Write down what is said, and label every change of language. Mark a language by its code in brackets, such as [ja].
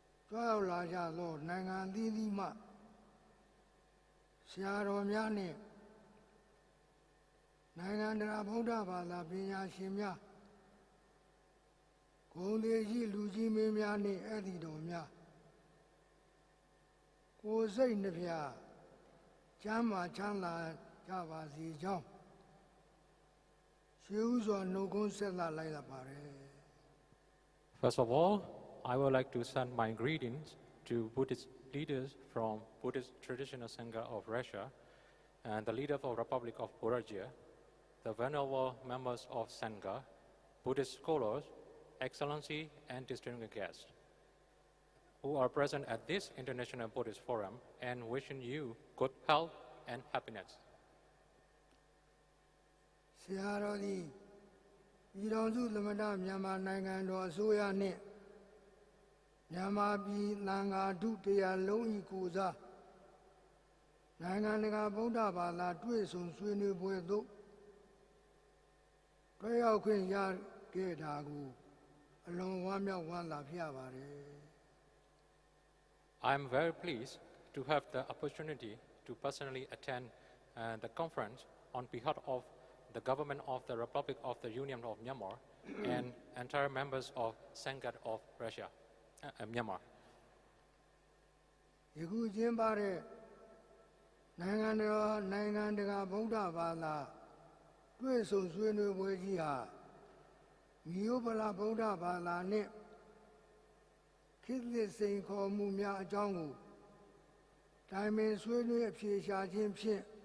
[my] ကြွရောက်လာကြသောနိုင်ငံအသီးသီးမှဆရာတော်များနှင့်နိုင်ငံတကာဗုဒ္ဓဘာသာပညာရှင်များဂုဏ်သေးရှိလူကြီးမင်းများနှင့်ဧည့်သည်တော်များကိုယ်စိတ်နှပြချမ်းသာချမ်းသာကြပါစေကြောင်းရှေးဥစွာနှုတ်ခွန်းဆက်သလိုက်ရပါတယ် [en] First of all, I would like to send my greetings to Buddhist leaders from Buddhist Traditional Sangha of Russia and the leader of Republic of Georgia, the venerable members of Sangha, Buddhist scholars, Excellency and distinguished guests who are present at this International Buddhist Forum and wishing you good health and happiness. [my] ဆရာတော်သည်ပြည်ထောင်စုသမ္မတမြန်မာနိုင်ငံတော်အစိုးရနှင့်မြန်မာပြည်သံဃာထုတရားလုံး၏ကိုယ်စားနိုင်ငံတကာဗုဒ္ဓဘာသာတွေ့ဆုံဆွေးနွေးပွဲသို့တွေ့ရောက်ခွင့်ရခဲ့တာကိုအလွန်ဝမ်းမြောက်ဝမ်းသာဖြစ်ရပါတယ် [en] I am very pleased to have the opportunity to personally attend the conference on behalf of the government of the Republic of the Union of Myanmar and entire members of Sangha of Russia, Myanmar. [my] ယခုကျင်းပတဲ့နိုင်ငံတကာဗုဒ္ဓဘာသာတွေ့ဆုံဆွေးနွေးပွဲကြီးဟာမြို့ပလာဗုဒ္ဓဘာသာနှင့်ခေတ်သစ်စိန်ခေါ်မှုများအကြောင်းကိုတိုင်ပင်ဆွေးနွေးအဖြေရှာခြင်းဖြင့်